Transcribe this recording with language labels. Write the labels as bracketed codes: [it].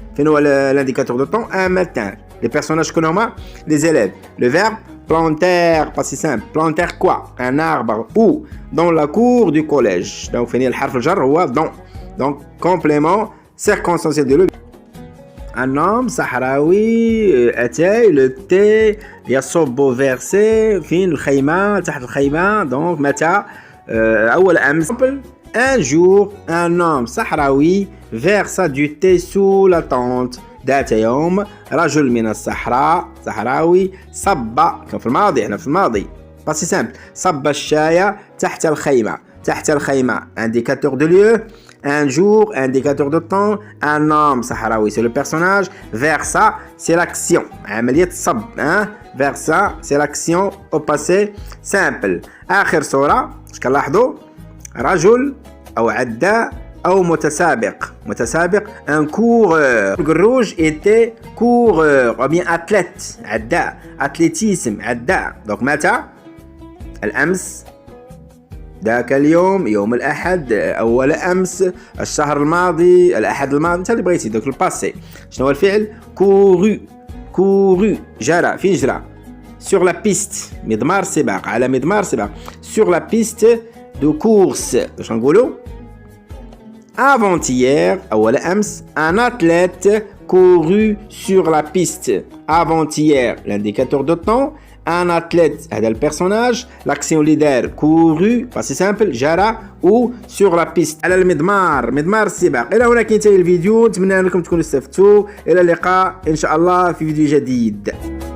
[fr] فين هو l'indicateur de temps? un matin. Les personnages [ar] شكون هما؟ [fr] les élèves. Le verbe planter passé simple. planter quoi? un arbre où? dans la cour du collège. [ar] donc فين الحرف الجر هو dans. [fr] donc complément circonstanciel de le. [ar] un homme صحراوي أتى le thé يصب verser فين الخيمة تحت الخيمة. donc متى؟ أول أمس. [fr] un jour un homme صحراوي versa du thé sous la tente. [ar] ذات يوم رجل من الصحراء صحراوي صب كان في الماضي هنا في الماضي باسي سامبل صب الشاي تحت الخيمة. تحت الخيمة [fr] indicateur de lieu. un jour indicateur de temps. un homme صحراوي c'est le personnage. versa c'est l'action [ar] عملية صب [fr] versa c'est l'action au passé simple. [ar] آخر صورة اش كنلاحظوا؟ رجل أو عداء أو متسابق. [fr] un coureur. الروج était coureur ou bien athlète. [ar] عداء athlétisme عداء. donc متى؟ الأمس ذاك اليوم يوم الأحد أول أمس الشهر الماضي الأحد الماضي أنت اللي بغيتي. دوك الباسي شنو هو الفعل؟ couru جرى. فين جرى؟ [fr] sur la piste [ar] مضمار سباق على مضمار سباق. [fr] sur la piste de course. [ar] واش نقولوا؟ avant-hier أول أمس [fr] un athlète couru sur la piste. avant-hier l'indicateur de temps. un athlète هذا البيرسوناج. l'action اللي دار couru passé simple جرى ou sur la piste [ar] على المضمار مضمار السباق. إلى هنا كينتهي الفيديو. نتمنى أنكم تكونوا استفدتوا. إلى اللقاء إن شاء الله في فيديو جديد.